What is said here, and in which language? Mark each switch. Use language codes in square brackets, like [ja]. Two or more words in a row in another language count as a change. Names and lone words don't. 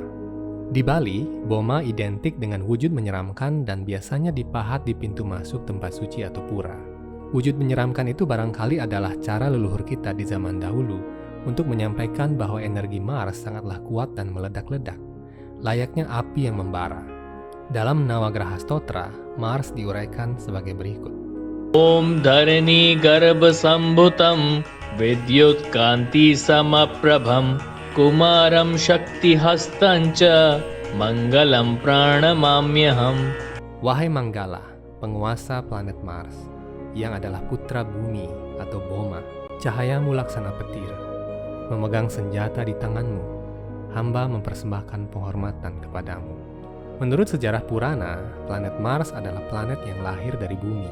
[id] Di Bali, Boma identik dengan wujud menyeramkan dan biasanya dipahat di pintu masuk tempat suci atau pura. Wujud menyeramkan itu barangkali adalah cara leluhur kita di zaman dahulu untuk menyampaikan bahwa energi Mars sangatlah kuat dan meledak-ledak, layaknya api yang membara. Dalam Nawagraha Stotra, Mars diuraikan sebagai berikut. [sa] Om Dharani Garbha Sambhutam Vidyut Kanti Samaprabham Kumaram Shakti Hastancha Mangalam Pranamamyaham. [id] Wahai Manggala, penguasa planet Mars, yang adalah putra bumi atau Boma, cahayamu laksana petir, memegang senjata di tanganmu, hamba mempersembahkan penghormatan kepadamu. Menurut sejarah Purana, planet Mars adalah planet yang lahir dari bumi.